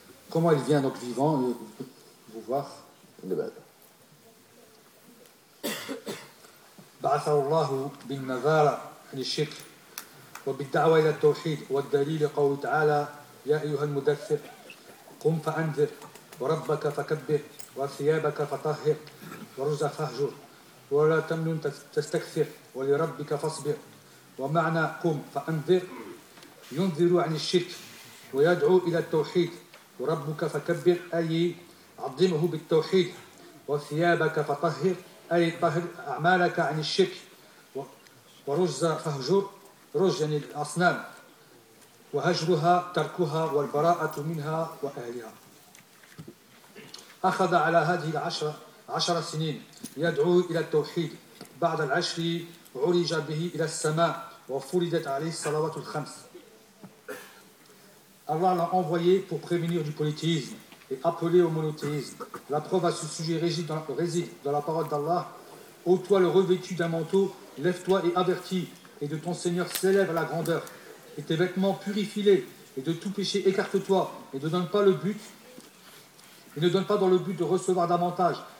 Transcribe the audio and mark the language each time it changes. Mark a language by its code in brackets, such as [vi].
[fr] Comment il vient donc vivant vous voir? [ar] بعث الله بالنذارة للشرك وبالدعوة إلى التوحيد والدليل قول تعالى يا أيها المدثر قم فأنذر وربك فكبر وثيابك فطهر ورز فهجر ولا تمنن تستكثر ولربك فاصبر ومعنى قم فأنذر ينذر عن الشرك ويدعو إلى التوحيد وربك فكبر أي عظمه بالتوحيد وثيابك فطهر أي طهر أعمالك عن الشرك ورجز فهجر رجز يعني الأصنام وهجرها تركها والبراءة منها وأهلها أخذ على هذه عشر سنين يدعو إلى التوحيد بعد العشر عرج به إلى السماء وفردت عليه الصلوات الخمس. [fr] Allah l'a envoyé pour prévenir du polythéisme et appeler au monothéisme. La preuve à ce sujet réside dans la parole d'Allah. Ô toi le revêtu d'un manteau, lève-toi et avertis, et de ton Seigneur s'élève la grandeur. Et tes vêtements purifie-les, et de tout péché écarte-toi, et ne donne pas le but, et ne donne pas dans le but de recevoir davantage.